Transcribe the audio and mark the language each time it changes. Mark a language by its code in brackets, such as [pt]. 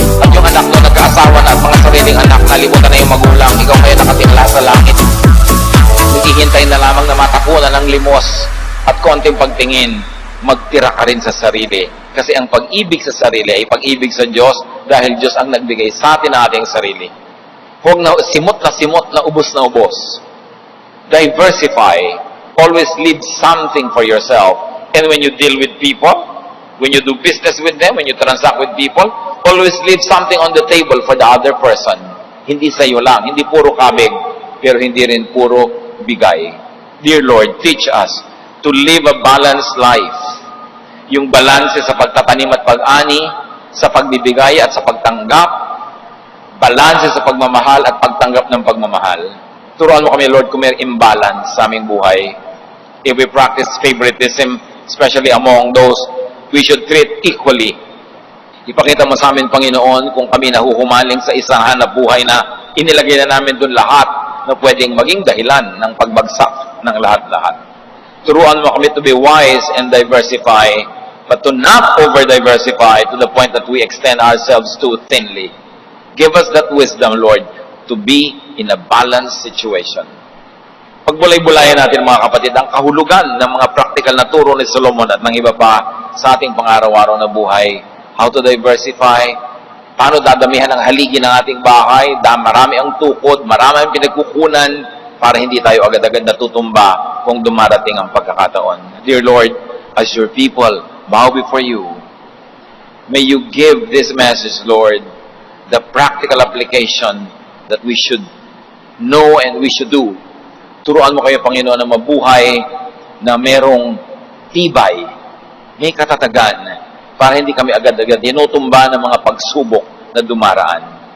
[tl] At yung anak no nagkaasawa na at mga sariling anak, nalimutan na yung magulang, ikaw kaya nakatingala sa langit. Naghihintay na lamang na matapunan ng limos at konting pagtingin, magtira ka rin sa sarili. Kasi ang pag-ibig sa sarili ay pag-ibig sa Diyos dahil Diyos ang nagbigay sa atin ng ating sarili. Huwag na simot, na ubos na ubos. Diversify. [en] Always leave something for yourself. And when you deal with people, when you do business with them, when you transact with people, always leave something on the table for the other person. [tl] Hindi sa'yo lang. Hindi puro kabig, pero hindi rin puro bigay. [en] Dear Lord, teach us to live a balanced life. [tl] Yung balanse sa pagtatanim at pag-ani, sa pagbibigay at sa pagtanggap, balanse sa pagmamahal at pagtanggap ng pagmamahal. Turuan mo kami, Lord, kung may imbalance sa aming buhay. [en] If we practice favoritism, especially among those we should treat equally. [tl] Ipakita mo sa amin, Panginoon, kung kami nahuhumaling sa isang hanap buhay na inilagay na namin doon lahat na pwedeng maging dahilan ng pagbagsak ng lahat-lahat. Turuan mo kami [en] to be wise and diversify, but to not over-diversify to the point that we extend ourselves too thinly. Give us that wisdom, Lord, to be in a balanced situation. [tl] Pagbulay-bulayan natin mga kapatid, ang kahulugan ng mga practical na turo ni Solomon at ng iba pa sa ating pang-araw-araw na buhay. [en] How to diversify, [tl] paano dadamihan ang haligi ng ating bahay, marami ang tukod, marami ang pinagkukunan para hindi tayo agad-agad natutumba kung dumarating ang pagkakataon. [en] Dear Lord, as your people bow before you, may you give this message, Lord, the practical application that we should know and we should do. [tl] Turuan mo kayo, Panginoon, na mabuhay na merong tibay, may katatagan, para hindi kami agad-agad tinutumba ng mga pagsubok na dumaraan.